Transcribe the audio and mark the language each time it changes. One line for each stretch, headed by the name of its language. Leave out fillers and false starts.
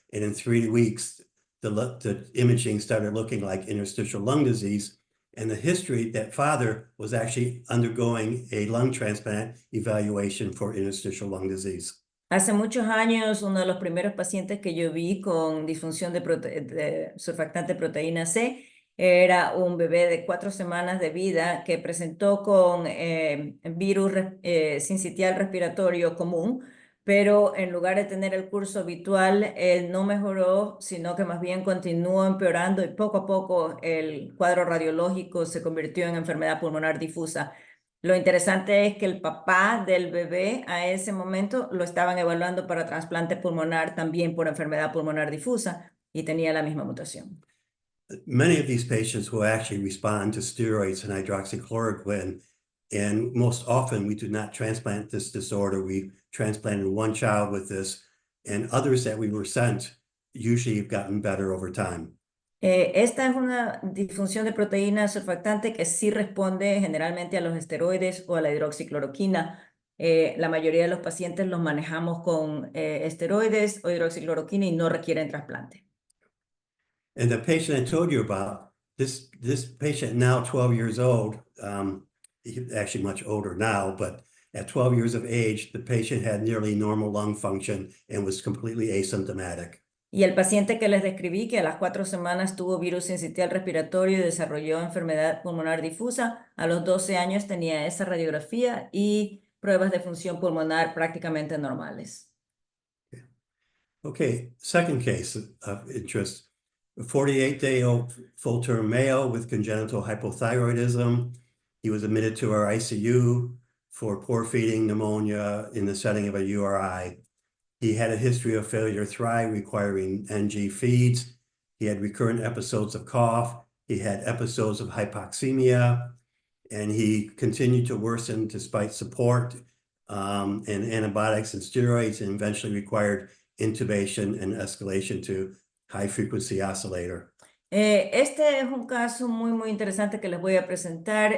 English: And in 3 weeks, the imaging started looking like interstitial lung disease. And the history, that father was actually undergoing a lung transplant evaluation for interstitial lung disease.
Spanish: Hace muchos años, uno de los primeros pacientes que yo vi con disfunción de surfactante proteína C era un bebé de 4 semanas de vida que presentó con virus sincitial respiratorio común, pero en lugar de tener el curso habitual, él no mejoró, sino que más bien continuó empeorando y poco a poco el cuadro radiológico se convirtió en enfermedad pulmonar difusa. Lo interesante es que el papá del bebé a ese momento lo estaban evaluando para trasplante pulmonar también por enfermedad pulmonar difusa y tenía la misma mutación.
English: Many of these patients will actually respond to steroids and hydroxychloroquine, and most often we do not transplant this disorder. We transplanted one child with this, and others that we were sent usually have gotten better over time.
Spanish: Esta es una disfunción de proteína surfactante que sí responde generalmente a los esteroides o a la hidroxicloroquina. La mayoría de los pacientes los manejamos con esteroides o hidroxicloroquina y no requieren trasplante.
English: And the patient I told you about, this patient now 12 years old, he's actually much older now, but at 12 years of age, the patient had nearly normal lung function and was completely asymptomatic.
Spanish: Y el paciente que les describí, que a las 4 semanas tuvo virus sincitial respiratorio y desarrolló enfermedad pulmonar difusa, a los 12 años tenía esa radiografía y pruebas de función pulmonar prácticamente normales.
English: Okay, second case of interest. A 48-day-old full-term male with congenital hypothyroidism. He was admitted to our ICU for poor feeding pneumonia in the setting of a URI. He had a history of failure to thrive requiring NG feeds. He had recurrent episodes of cough. He had episodes of hypoxemia, and he continued to worsen despite support and antibiotics and steroids, and eventually required intubation and escalation to high frequency oscillator.
Spanish: Este es un caso muy interesante que les voy a presentar.